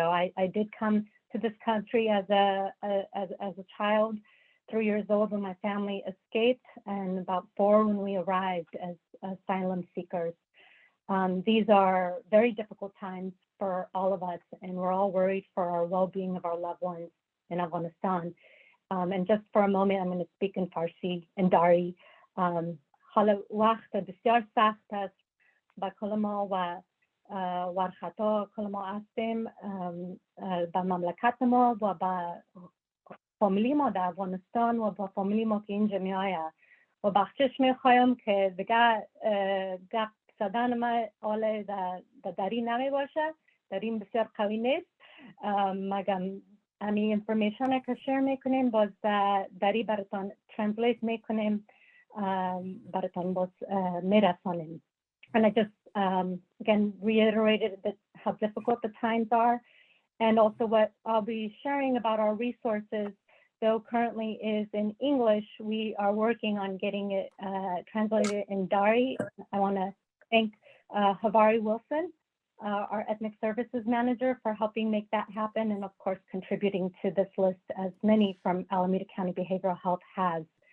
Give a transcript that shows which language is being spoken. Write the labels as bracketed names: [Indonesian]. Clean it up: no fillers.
[English] Though I did come to this country as a child, 3 years old when my family escaped, and about 4 when we arrived as asylum seekers. These are very difficult times for all of us, and we're all worried for our well-being of our loved ones in Afghanistan. And just for a moment, I'm going to speak in Farsi and Dari. [Persian] حال وقت بسیار سخت است با کل ما و ورخطا کل ما هستیم با مملکت ما و با فامیلی ما در افغانستان و با فامیلی ما که اینجا میآید و بخشش میخوایم که دیگه گپ زدن ما حال دری نمی باشه. داریم بسیار قوی نیست مگم امی انفرمیشن که شیر میکنیم باز دری براتان ترنسلیت میکنیم براتان باز میرسانیم. [English] And I just again reiterated that how difficult the times are, and also what I'll be sharing about our resources. Though currently is in English, we are working on getting it translated in Dari. I want to thank Havari Wilson, our ethnic services manager, for helping make that happen, and of course contributing to this list, as many from Alameda County Behavioral Health has.